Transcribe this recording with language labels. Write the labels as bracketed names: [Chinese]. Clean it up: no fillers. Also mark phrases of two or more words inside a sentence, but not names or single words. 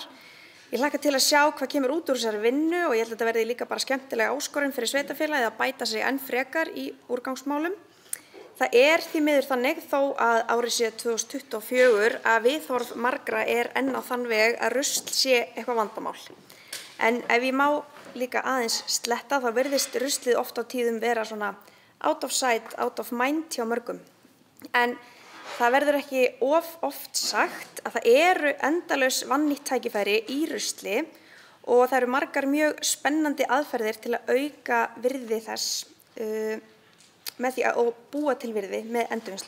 [Icelandic] Ég hlakka til að sjá hvað kemur út úr þessari vinnu og ég held að þetta verði líka bara skemmtilega áskorun fyrir sveitarfélagið að bæta sig enn frekar í úrgangsmálum. Það er því miður þannig þó að árið sé 2024 að viðhorf margra er enn á þann veg að rusl sé eitthvað vandamál. En ef ég má líka aðeins sletta þá virðist ruslið oft á tíðum vera svona [English] out of sight, out of mind [Icelandic] hjá mörgum. En það verður ekki oft sagt að það eru endalaus vannýtt tækifæri í rusli og það eru margar mjög spennandi aðferðir til að auka virði þess með því að búa til virði með endurvinnslu.